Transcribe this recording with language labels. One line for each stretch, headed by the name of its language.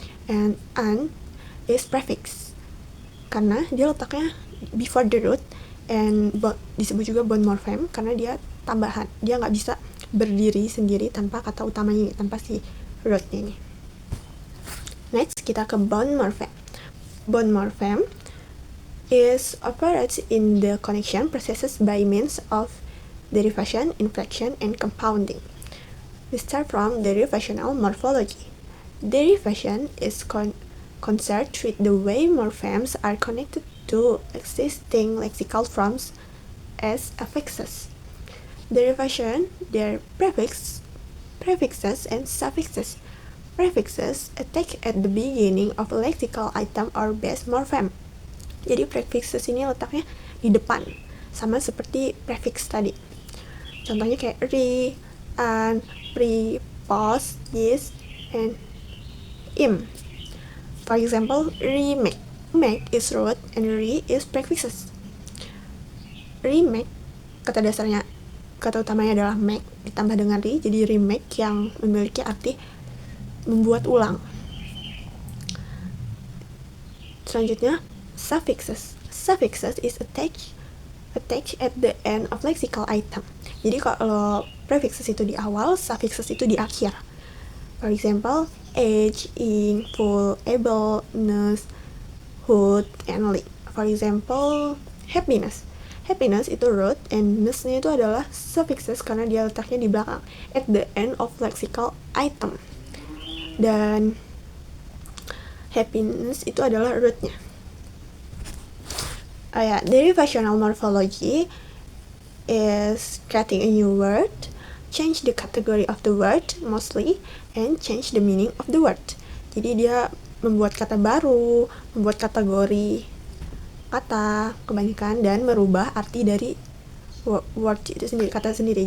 English: And an is prefix
Indonesian: karena dia letaknya
English: before the root,
Indonesian: and disebut juga bound morpheme karena dia tambahan, dia nggak bisa berdiri sendiri tanpa kata utamanya ini, tanpa si rootnya ini. Next kita ke bound morpheme.
English: Bound morpheme is operates in the connection processes by means of derivation, inflection, and compounding. We start from derivational morphology. Derivation is concerned with the way morphemes are connected to existing lexical forms as affixes. Derivation, their prefixes, and suffixes. Prefixes attach at the beginning of a lexical item or base morpheme.
Indonesian: Jadi prefixes ini letaknya di depan, sama seperti prefix tadi. Contohnya kayak re, an, pre, pos, is, and im.
English: For example, remake. Make is root and re is prefixes.
Indonesian: Remake, kata utamanya adalah make ditambah dengan re, jadi remake yang memiliki arti membuat ulang. Selanjutnya suffixes.
English: Suffixes is attached at the end of lexical item.
Indonesian: Jadi kalau prefixes itu di awal, suffixes itu di akhir.
English: For example, age, ing, full, able, ness, hood, and li. For example, happiness. Happiness itu root, and ness-nya itu adalah suffixes
Indonesian: karena dia letaknya di belakang,
English: at the end of lexical item.
Indonesian: Dan happiness itu adalah root-nya.
English: Derivational morphology is creating a new word, change the category of the word mostly, and change the meaning of the word.
Indonesian: Jadi dia membuat kata baru, membuat kategori kata kebanyakan, dan merubah arti dari word itu sendiri, kata sendiri.